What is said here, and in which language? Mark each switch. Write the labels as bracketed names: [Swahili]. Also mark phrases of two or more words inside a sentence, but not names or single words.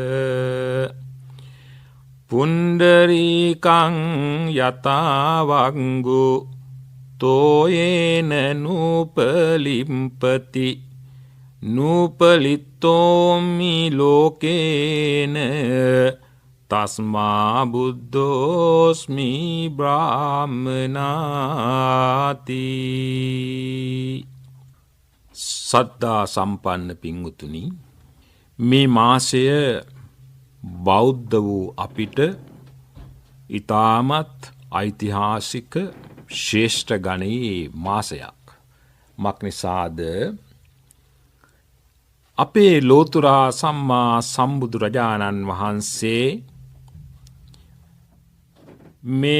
[Pali] පුණ්ඩරීකං යතාවංගු තෝයේන නූපලිම්පති නූපලිත්තෝමි ලෝකේන තස්මා බුද්ධෝස්මි බ්‍රාහ්මනාති. [Sinhala] සද්ධා සම්පන්න පින්වතුනි, මේ මාසය බෞද්ධ වූ අපිට ඊටමත් ඓතිහාසික ශ්‍රේෂ්ඨ ගණයේ මාසයක්. මක්නිසාද අපේ ලෝතුරා සම්මා සම්බුදුරජාණන් වහන්සේ මේ